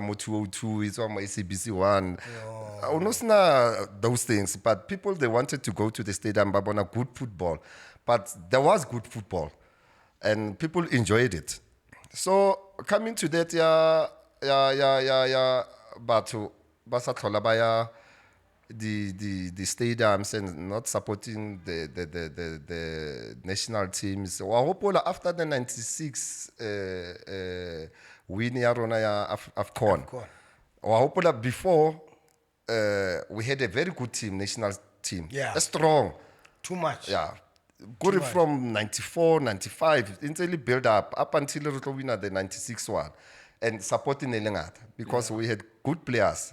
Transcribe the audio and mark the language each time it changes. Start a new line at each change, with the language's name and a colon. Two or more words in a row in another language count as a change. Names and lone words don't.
English: mo 202 it's on my SABC 1 those things but people they wanted to go to the stadium babona good football but there was good football and people enjoyed it so coming to that but
Southern Sotho: basathola baya
English: the stadiums and not supporting the national teams. After the 96 win
Southern Sotho: ya rona ya
English: AFCON. Before we had a very good team, national team. Yeah. Strong. Too much. Yeah. Good from 94, 95, until build up until we win the 96 one. And supporting Elengata because we had good players.